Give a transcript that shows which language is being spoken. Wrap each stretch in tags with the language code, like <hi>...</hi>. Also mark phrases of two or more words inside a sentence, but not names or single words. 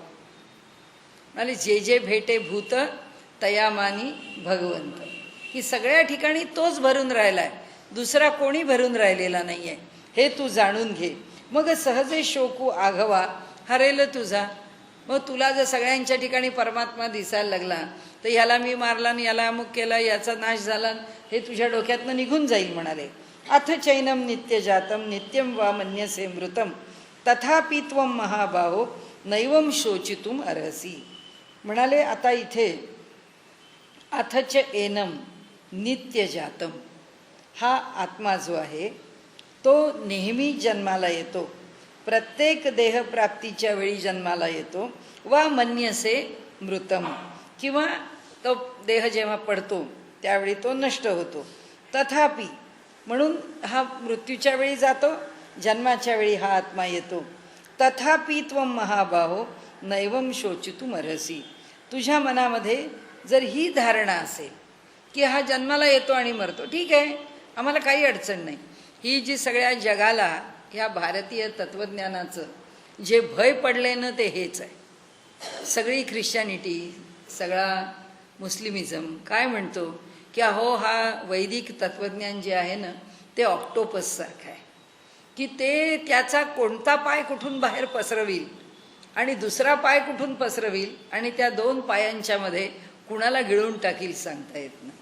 <mr>म्हणाले जे जे भेटे भूत तयामानी भगवंत, की सगळ्या ठिकाणी तोच भरून राहिला आहे, दुसरा कोणी भरून राहिलेला नाही आहे, हे तू जाणून घे. मग सहजे शोकू आघवा हरेल तुझा. मग तुला जर सगळ्यांच्या ठिकाणी परमात्मा दिसायला लागला, तर ह्याला मी मारला आणि याला अमुक केला, याचा नाश झाला, हे तुझ्या डोक्यातनं निघून जाईल.</mr> <sa>म्हणाले अथ चैनम नित्य जातम नित्यम वा मन्यसे मृतम तथापि त्वम महाबाहो नैवम शोचितुम अर्हसी.</sa> <mr>म्हणाले आता इथे</mr> <sa>अथच एनम नित्य जातम,</sa> <mr>हा आत्मा जो आहे तो नेहमी जन्माला येतो, प्रत्येक देहप्राप्तीच्या वेळी जन्माला येतो.</mr> <sa>वा मन्यसे मृतम,</sa> <mr>किंवा तो देह जेव्हा पडतो त्यावेळी तो नष्ट होतो. तथापि, म्हणून हा मृत्यूच्या वेळी जातो, जन्माच्या वेळी हा आत्मा येतो.</mr> <sa>तथापि त्वम महाबाहो नैवम शोचितुम अर्हसी.</sa> <mr>तुझ्या मनामध्ये जर ही धारणा असेल की हा जन्माला येतो आणि मरतो, ठीक आहे, आम्हाला काही अडचण नाही. ही जी सगळ्या जगाला ह्या भारतीय तत्त्वज्ञानाचं जे भय पडले ना ते हेच आहे. सगळी ख्रिश्चॅनिटी, सगळा मुस्लिमिझम काय म्हणतो की अहो हा वैदिक तत्त्वज्ञान जे आहे ना ते ऑक्टोपससारखं आहे, की ते त्याचा कोणता पाय कुठून बाहेर पसरवील आणि दुसरा पाय कुठून पसरवील आणि त्या दोन पायांच्या मध्ये कुणाला गिळून टाकील सांगता येत नाही.</mr>